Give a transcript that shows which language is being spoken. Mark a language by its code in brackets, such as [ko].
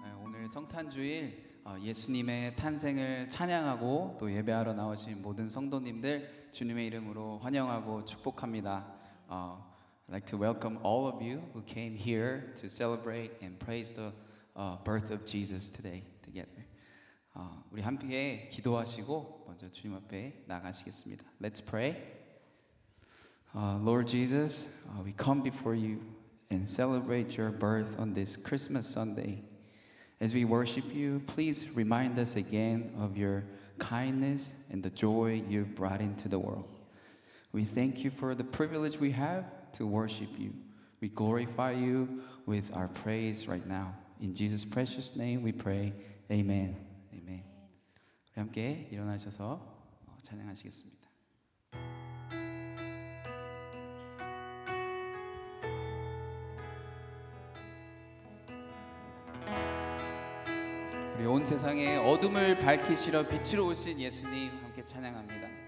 [ko] 오늘 성탄주일 예수님의 탄생을 찬양하고 또 예배하러 나오신 모든 성도님들 주님의 이름으로 환영하고 축복합니다. [en] I'd like to welcome all of you who came here to celebrate and praise the birth of Jesus today together. [ko] 우리 함께 기도하시고 먼저 주님 앞에 나가시겠습니다. [en] Let's pray. Lord Jesus, we come before you and celebrate your birth on this Christmas Sunday. As we worship you, please remind us again of your kindness and the joy you brought into the world. We thank you for the privilege we have to worship you. We glorify you with our praise right now. In Jesus' precious name we pray. Amen. Amen. [ko] 우리 함께 일어나셔서 찬양하시겠습니다. 우리 온 세상에 어둠을 밝히시러 빛으로 오신 예수님 함께 찬양합니다.